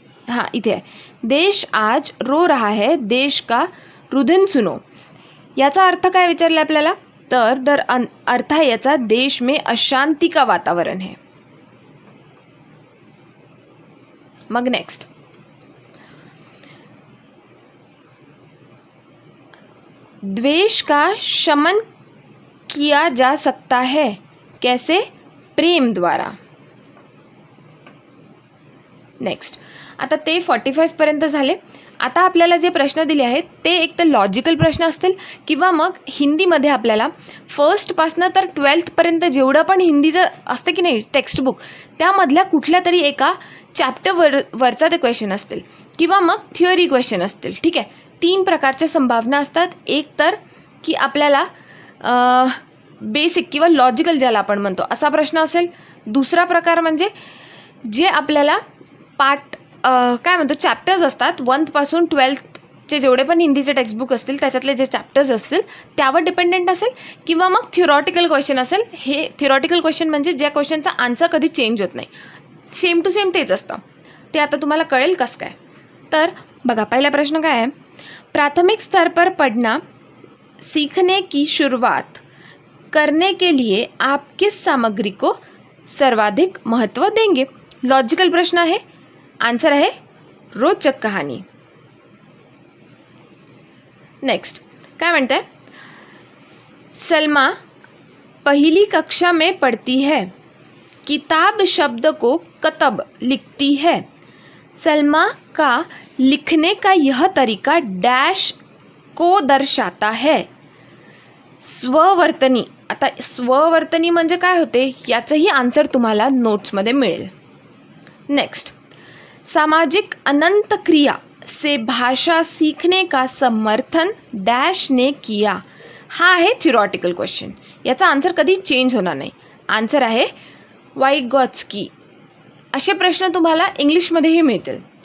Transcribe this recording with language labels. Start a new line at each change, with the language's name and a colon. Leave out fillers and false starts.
Hindi: हाँ
Marathi: इथे आहे,
Hindi: देश आज रो रहा है, देश का रुदन सुनो.
Marathi: याचा अर्थ काय विचारलं आपल्याला? तर अर्थ आहे याचा,
Hindi: देश में अशांति का वातावरण है. मग नेक्स्ट, द्वेष का शमन किया जा सकता है. कैसे? प्रेम द्वारा.
Marathi: नेक्स्ट, आता ते 45 पर्यंत झाले. आता आपल्याला जे प्रश्न दिले आहेत ते एक तर लॉजिकल प्रश्न असतील किंवा मग हिंदीमध्ये आपल्याला फर्स्टपासनं तर 12th पर्यंत जेवढं पण हिंदीचं असतं की नाही टेक्स्टबुक, त्यामधल्या कुठल्या तरी एका वरचा ते क्वेश्चन असतील किंवा मग थिअरी क्वेश्चन असतील. ठीक आहे, 3 प्रकारच्या संभावना असतात. एक तर की आपल्याला बेसिक किंवा लॉजिकल ज्याला आपण म्हणतो असा प्रश्न असेल. दुसरा प्रकार म्हणजे जे आपल्याला पार्ट काय म्हणतो चॅप्टर्स असतात 1th पासून 12th चे जेवढे पण हिंदीचे टेक्स्टबुक असतील त्याच्यातले जे चॅप्टर्स असतील त्यावर डिपेंडेंट असेल, किंवा मग थिओरॉटिकल क्वेश्चन असेल. हे थिओरॉटिकल क्वेश्चन म्हणजे ज्या क्वेश्चनचा आन्सर कधी चेंज होत नाही, सेम टू सेम तेच असतं. ते आता तुम्हाला कळेल कसं काय. तर बघा, पहिला प्रश्न काय आहे,
Hindi: प्राथमिक स्तर पर पढ़ना सीखने की शुरुआत करने के लिए आप किस सामग्री को सर्वाधिक महत्व देंगे.
Marathi: लॉजिकल प्रश्न आहे. आन्सर आहे रोचक कहानी.
Hindi: नेक्स्ट क्या म्हणते हैं, सलमा पहली कक्षा में पढ़ती है, किताब शब्द को कतब लिखती है. सलमा का लिखने का यह तरीका डैश को दर्शाता है. स्ववर्तनी.
Marathi: आता स्ववर्तनी म्हणजे काय होते याचंही आन्सर तुम्हाला नोट्समध्ये मिळेल.
Hindi: नेक्स्ट, सामाजिक अनंत क्रिया से भाषा सीखने का समर्थन डैश ने किया.
Marathi: हा आहे थिओरॉटिकल क्वेश्चन. याचा आन्सर कधी चेंज होणार नाही. आन्सर आहे वाइगॉत्स्की. असे प्रश्न तुम्हाला इंग्लिशमध्येही मिळतील.